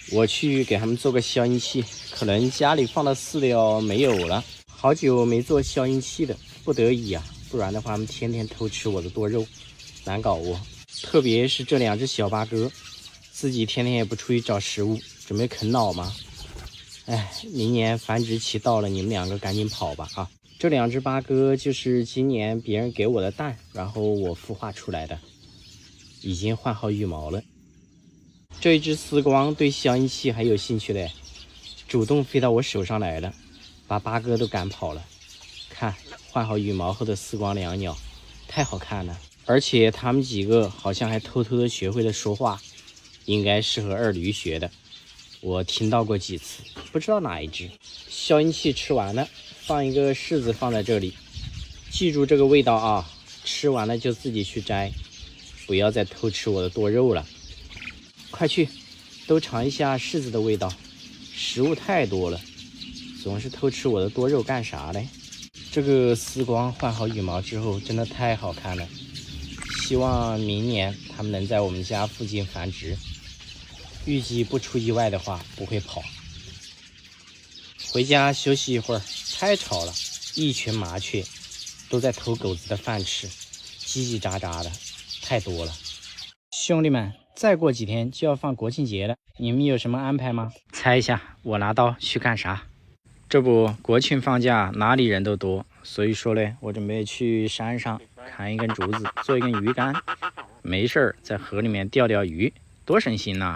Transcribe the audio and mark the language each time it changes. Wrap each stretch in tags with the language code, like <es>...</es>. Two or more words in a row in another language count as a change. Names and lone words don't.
<zh>我去給他們做個消音器，可能家裡放的飼料沒有了，好久沒做消音器了，不得已啊， 不然的話，它们天天偷吃我的多肉，难搞哦。特別是這兩隻小八哥，自己天天也不出去找食物，準備啃老嗎？哎，明年繁殖期到了，你們兩個趕緊跑吧啊！這兩隻八哥就是今年別人給我的蛋，然後我孵化出來的，已經換好羽毛了。這一隻絲光對消音器還有興趣嘞，主動飛到我手上來了，把八哥都趕跑了。看，換好羽毛後的絲光兩鳥，太好看了。而且他們幾個好像還偷偷的學會了說話，應該是和二驢學的。我聽到過幾次，不知道哪一隻。消音器吃完了，放一個柿子放在這裡，記住這個味道啊！吃完了就自己去摘，不要再偷吃我的多肉了。快去，都嘗一下柿子的味道。食物太多了，總是偷吃我的多肉幹啥嘞？這個絲光換好羽毛之後，真的太好看了。希望明年它們能在我們家附近繁殖，預計不出意外的話不會跑。回家休息一會兒，太吵了，一群麻雀都在偷狗子的飯吃，嘰嘰喳喳的，太多了。兄弟們，再過幾天就要放國慶節了，你們有什麼安排嗎？猜一下，我拿刀去幹啥？這不，國慶放假哪裡人都多，所以說嘞，我準備去山上砍一根竹子做一根魚竿，沒事兒在河裡面釣釣魚，多省心吶！</zh>